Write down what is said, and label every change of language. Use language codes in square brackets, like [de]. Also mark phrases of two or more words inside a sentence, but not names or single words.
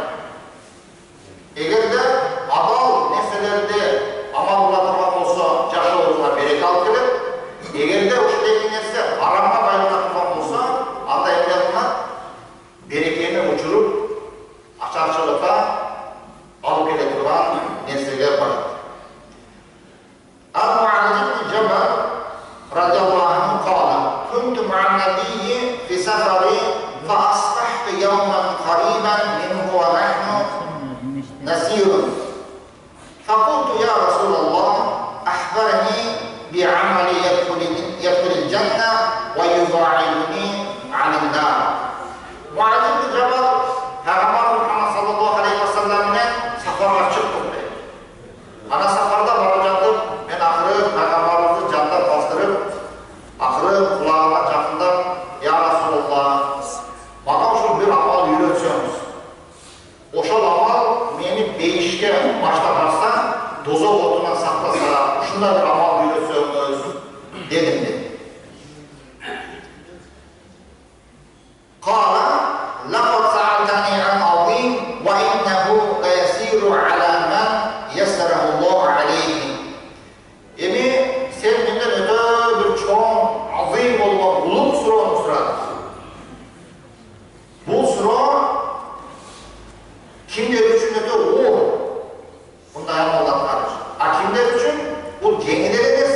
[ky] Эгерде адал нерселерди амал кыла турган болсо, жашообузга береке алып келет. Эгерде ушул эки нерсе арамга байлана турган болсо, анда эмне кылат? Берекени учуруп, ачарчылыкка алып келе турган нерсеге барат. [ar] Ал-Муаз ибн Джабал رضي الله عنه قال: كنت مع النبي في سفر فأصبحت يوما قريبا منه ونحن نسير فقلت: يا رسول الله أخبرني بعمل يدخل الجنة ويبعدني عن النار. [ky] Muaz ibn Jabal Пайгамбар Мухаммад [ar] صلى الله عليه وسلم [ky] менен сафарга чыктык дейт. Ана сафарда барып жатып, мен акыры Пайгамбарыбызды жандап бастырып, акыры кулагыма жакындап: [ar] "يا رسول الله, [ky] мага ушул бир амал үйрөтсөңүз. Ошол амал мени бейишке баштатса, дозок отунан сактаса, ушундай бир амал үйрөтсөңүз" дедим дейт. [ar] قال: لقد سألتني عن عظيم وإنه ليسير على من يسره الله عليه. [ky] Эми сен менден өтө бир чоң, азим болгон улук суроону сурадың. Бул суроо кимдер үчүн өтө оор. Мындай амалдар бар. А кимдер үчүн бул жеңилирээк